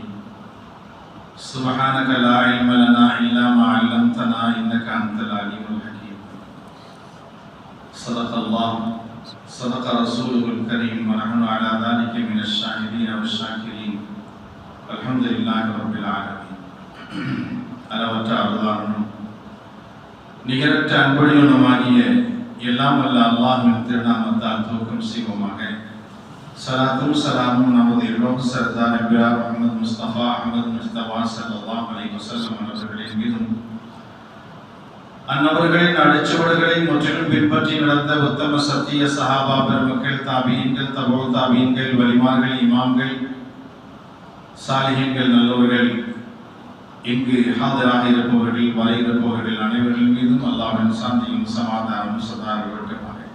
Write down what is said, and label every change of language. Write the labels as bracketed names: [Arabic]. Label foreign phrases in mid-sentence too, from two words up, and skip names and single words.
[Arabic] سبحانك لا علم لنا إلا ما علمتنا إنك أنت العليم الحكيم. صدق الله صدق رسوله الكريم ونحن على ذلك من الشاهدين والشاكرين والحمد لله رب العالمين. [Tamil] அளவற்ற அருளாளனும் நிகரற்ற அன்புடையவனுமாகிய எல்லாம் வல்ல அல்லாஹ்வின் திருநாமத்தால் துவக்கம் செய்வோமாக. சலாத்தும் சலாமும் நமது எல்லோரும் சர்தார் நபியார் முஹம்மது முஸ்தபா அஹ்மது முஸ்தபா [Arabic] صلى الله عليه وسلم [Tamil] அவர்களின் மீதும் அன்னவர்களின் அடிச்சுவடுகளை முற்றிலும் பின்பற்றி நடந்த உத்தம சத்திய சஹாபா பெருமக்கள், தாபீன்கள், தபூ தாபீன்கள், வலிமார்கள், இமாம்கள், சாலிஹீன்கள், நல்லோர்கள், இங்கு ஹாஜராக இருப்பவர்கள், வர இருப்பவர்கள் அனைவர்கள் மீதும் அல்லாஹ்வின் சாந்தியும் சமாதானமும் சதா இருக்கட்டுமாக.